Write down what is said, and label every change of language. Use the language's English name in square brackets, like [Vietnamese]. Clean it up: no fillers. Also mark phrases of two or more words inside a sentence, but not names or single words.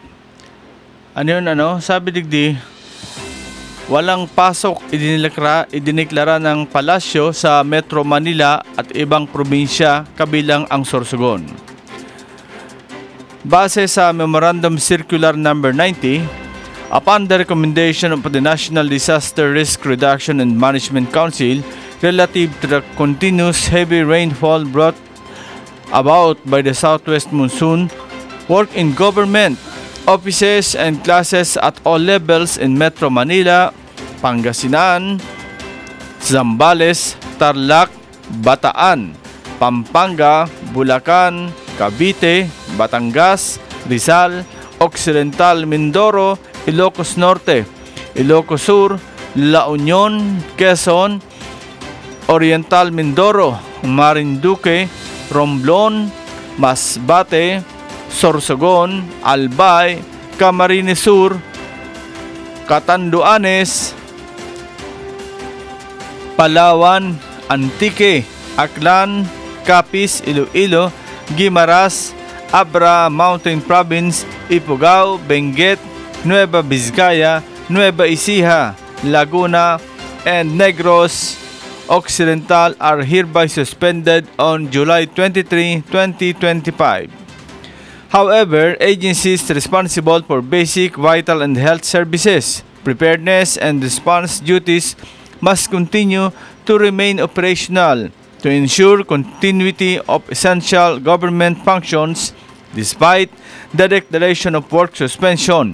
[Filipino] Sabi digdi walang pasok idiniklara ng palasyo sa Metro Manila at ibang probinsya kabilang ang Sorsogon. Base sa [English] Memorandum Circular Number 90, upon the recommendation of the National Disaster Risk Reduction and Management Council relative to the continuous heavy rainfall brought about by the southwest monsoon, work in government, offices and classes at all levels in Metro Manila, Pangasinan, Zambales, Tarlac, Bataan, Pampanga, Bulacan, Cavite, Batangas, Rizal, Occidental Mindoro, Ilocos Norte, Ilocos Sur, La Union, Quezon, Oriental Mindoro, Marinduque, Romblon, Masbate, Sorsogon, Albay, Camarines Sur, Catanduanes, Palawan, Antique, Aklan, Capiz, Iloilo, Guimaras, Abra Mountain Province, Ifugao, Benguet, Nueva Vizcaya, Nueva Ecija, Laguna, and Negros Occidental are hereby suspended on July 23, 2025. However, agencies responsible for basic, vital, and health services, preparedness, and response duties must continue to remain operational to ensure continuity of essential government functions despite the declaration of work suspension.